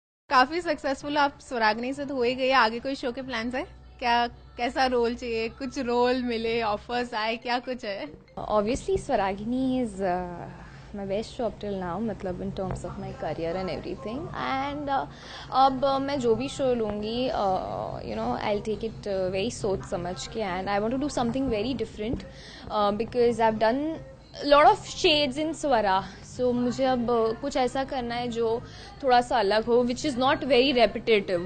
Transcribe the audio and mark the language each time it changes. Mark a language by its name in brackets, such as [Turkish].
[Hindi] काफी सक्सेसफुल आप स्वरागनी से तो हो ही गई है. आगे कोई शो के प्लान्स है क्या? कैसा रोल चाहिए, कुछ रोल मिले, ऑफर्स आए, क्या कुछ है? [English] Obviously, Swaragini is my best job till now, मतलब in terms of my career and everything. And [Hindi] अब मैं जो भी शो लूँगी, [English] I'll take it very [Hindi] सोच समझ के, [English] and I want to do something very different because I've done a lot of shades in Swara. [Hindi] So मुझे अब कुछ ऐसा करना है जो थोड़ा सा अलग हो, [English] which is not very repetitive.